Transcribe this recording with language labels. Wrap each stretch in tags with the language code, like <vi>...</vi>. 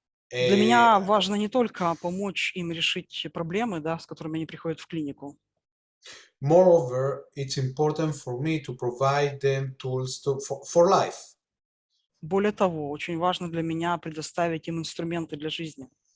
<ru>Для меня важно не только помочь им решить проблемы, да, с которыми они приходят в клинику.</ru> <en>Moreover, it's important for me to provide them tools for life.</en> <ru>Более того, очень важно для меня предоставить им инструменты для жизни.</ru>